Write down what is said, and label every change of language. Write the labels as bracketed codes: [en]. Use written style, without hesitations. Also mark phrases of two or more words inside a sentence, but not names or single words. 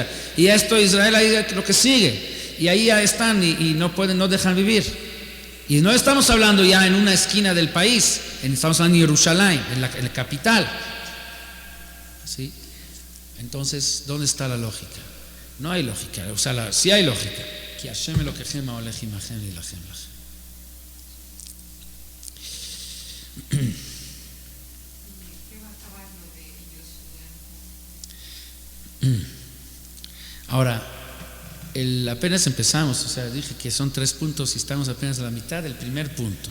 [es] Y esto Israel ahí es lo que sigue. Y ahí ya están y no dejan vivir. Y no estamos hablando ya en una esquina del país. Estamos hablando en Jerusalén, en la capital. ¿Sí? Entonces, ¿dónde está la lógica? No hay lógica, o sea, sí hay lógica. [he] כי השם אלוקיכם ההולך עמכם וילחם לכם. [es] ¿Qué va a acabar lo de Yoshua? Ahora, apenas empezamos, o sea, dije que son 3 puntos y estamos apenas a la mitad del primer punto.